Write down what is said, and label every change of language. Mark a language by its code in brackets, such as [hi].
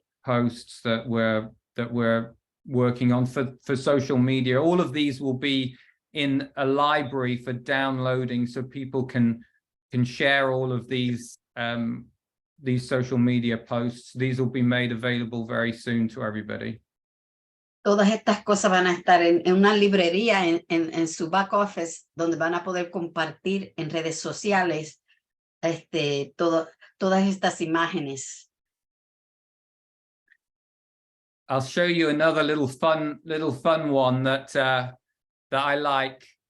[en] posts that we're working on for social media. All of these will be in a library for downloading, so people can share all of these social media posts. These will be made available very soon to everybody. [es] Todas estas cosas van a estar en una librería en su back office, donde van a poder compartir en redes sociales todas estas imágenes. [en] I'll show you another little fun one that I like.